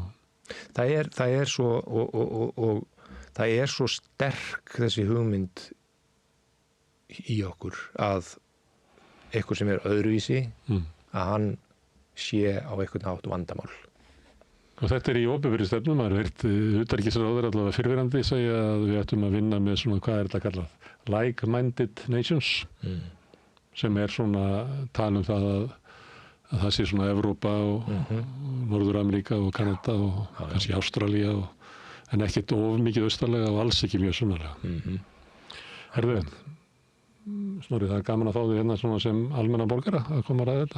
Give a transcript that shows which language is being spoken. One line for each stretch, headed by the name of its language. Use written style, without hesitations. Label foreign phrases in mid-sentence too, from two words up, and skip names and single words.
Icelandic: Það er svo og það er svo sterk þessi hugmynd í okkur að eitthvað sem er öðruvísi að hann sé á einhvern hátt vandamál. Og þetta er í opinberri stefnu, maður heyrt utanríkisráðherra allavega fyrrverandi segja að við ættum að vinna með svona, hvað er þetta kallað?
English: Like-minded nations
Icelandic: sem er svona tala um það að það sé svona Evrópa og Norður-Ameríka og Kanada og kannski Ástralía en ekkert of mikið austarlega og alls ekki mjög sunnarlega. Herðu, Snorri, það er gaman að fá því hérna svona sem almenna borgara að koma að ræða þetta.